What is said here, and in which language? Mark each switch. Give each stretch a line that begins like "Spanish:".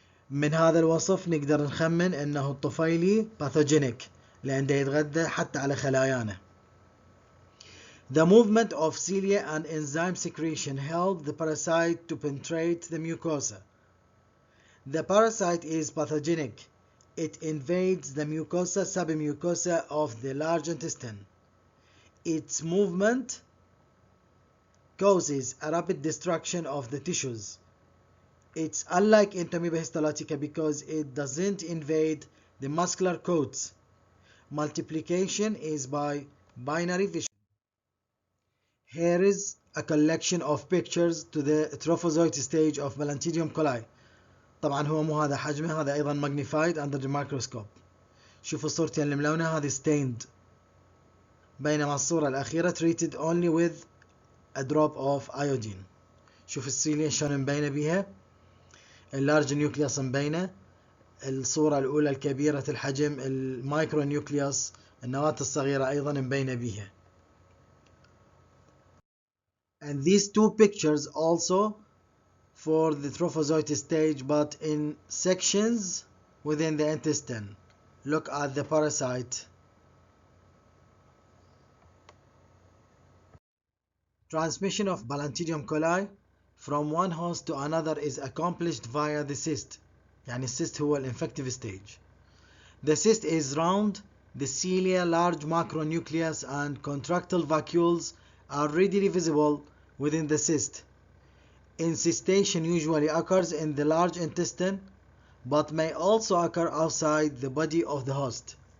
Arabic: من هذا الوصف نقدر نخمن أنه الطفيلي pathogenic لأنه يتغذى حتى على خلايانا.
English: The movement of cilia and enzyme secretion help the parasite to penetrate the mucosa. The parasite is pathogenic. It invades the mucosa, submucosa of the large intestine. Its movement causes a rapid destruction of the tissues. It's unlike Entamoeba histolytica because it doesn't invade the muscular coats. Multiplication is by binary fission. Here is a collection of pictures to the trophozoite stage of Balantidium coli.
Arabic: طبعا هو مو هذا حجمه، هذا أيضا
English: magnified under the microscope.
Arabic: شوفوا الصورتين الملونة، هذه stained، بينما الصورة الأخيرة
English: treated only with a drop of iodine.
Arabic: شوف السيليا شلون مبينة بيها، اللارج نيوكليوس مبينة، الصورة الأولى الكبيرة الحجم المايكرو نيوكليوس النواة الصغيرة أيضا مبينة بيها.
English: And these two pictures also for the trophozoite stage but in sections within the intestine. Look at the parasite. Transmission of Balantidium coli from one host to another is accomplished via the cyst.
Arabic: يعني الcyst هو الانفكتيف stage.
English: The cyst is round, the cilia, large macronucleus and contractile vacuoles are readily visible within the cyst. Incystation usually occurs in the large intestine but may also occur outside the body of the host.